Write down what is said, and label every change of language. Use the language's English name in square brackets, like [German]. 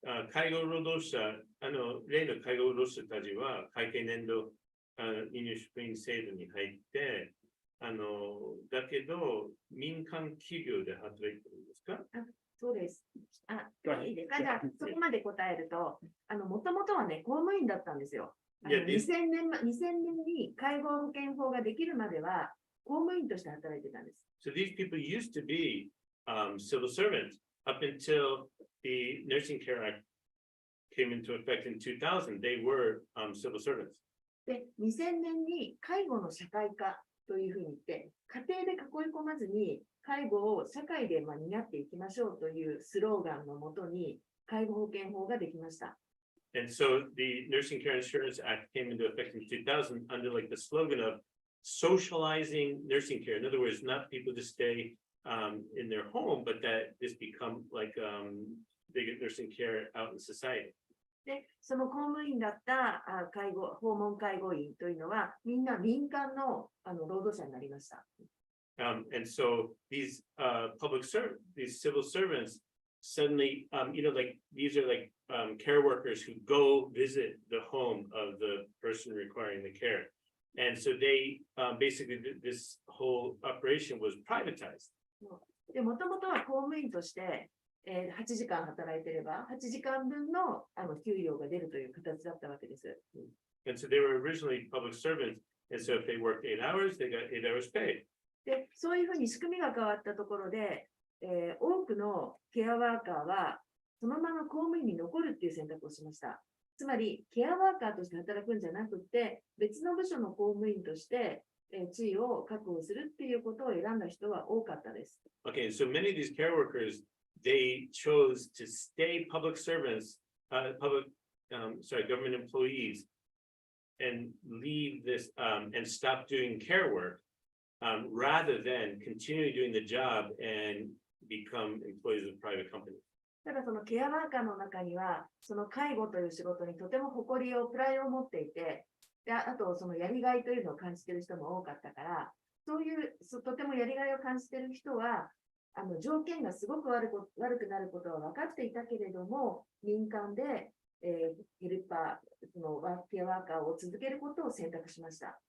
[Japanese] 介護労働者、例の介護労働者たちは会計年度任用職員制度に入って、だけど民間企業で働いてるんですか？そうです。いいですか？じゃあ、そこまで答えると、もともとはね、公務員だったんですよ。 2000年に介護保険法ができるまでは公務員として働いてたんです。 [English] So these people used to be civil servants up until the Nursing Care Act came into effect in 2000. They were civil servants. [Japanese] で、2000年に介護の社会化というふうに言って、家庭で囲い込まずに介護を社会で担っていきましょうというスローガンのもとに介護保険法ができました。 [English] And so the Nursing Care Insurance Act came into effect in 2000 under like the slogan of socializing nursing care. In other words, not people to stay in their home, but that this become like they get nursing care out in society. [Japanese] で、その公務員だった訪問介護員というのはみんな民間の労働者になりました。 [English] And so these these civil servants suddenly, like these are like care workers who go visit the home of the person requiring the care. And so they basically, this whole operation was privatized. [Japanese] で、もともとは公務員として、8時間働いてれば、8時間分の給料が出るという形だったわけです。 [English] And so they were originally public servants. And so if they worked 8 hours, they got 8 hours paid. [Japanese] で、そういうふうに仕組みが変わったところで、多くのケアワーカーはそのまま公務員に残るっていう選択をしました。つまり、ケアワーカーとして働くんじゃなくて、別の部署の公務員として地位を確保するっていうことを選んだ人は多かったです。 [English] Okay, so many of these care workers, they chose to stay public servants, government employees, and leave this and stop doing care work, rather than continue doing the job and become employees of private companies. [Japanese] ただそのケアワーカーの中には、その介護という仕事にとても誇りを、プライドを持っていて、であとそのやりがいというのを感じている人も多かったから、そういうとてもやりがいを感じている人は、条件がすごく悪くなることは分かっていたけれども、民間で、ヘルパー、そのケアワーカーを続けることを選択しました。